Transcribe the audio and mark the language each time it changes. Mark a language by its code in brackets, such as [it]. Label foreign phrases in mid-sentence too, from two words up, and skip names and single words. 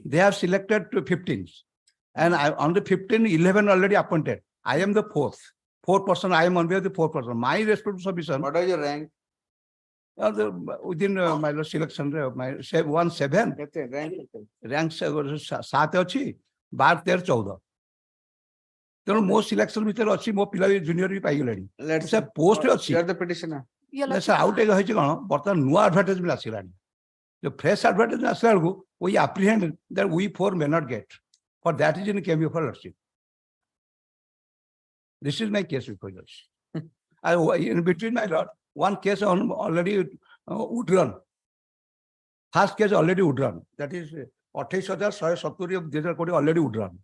[en] They have selected 15. And on the 15, 11 already appointed. I am the 4th. 4th person, I am on behalf of the 4th person. My responsible submission. What is your rank? Within my selection, my 1-7. Rank 7 अच्छी 12-13-14. [or] ତେଣୁ ମୋ ସିଲେକ୍ସନ ଭିତରେ ଅଛି ମୋ ପିଲା ବି ଜୁନିୟର ବି ପାଇଗଲେଣି ସେ ପୋଷ୍ଟ ଅଛି ସାର୍ ଆଉ ଟିକେ ହେଇଛି କଣ ବର୍ତ୍ତମାନ ନୂଆ ଆଡଭର୍ଟାଇଜମେଣ୍ଟ ଆସିଲାଣି ଯୋଉ [en] fresh advertisement [or] ଆସିଲା ବେଳକୁ [en] we apprehend that we 4 may not get. For that reason came before lordship. This is my case before lordship. In between my lord, one case on already withdrawn. First case already withdrawn. That is 28,170 of this already withdrawn.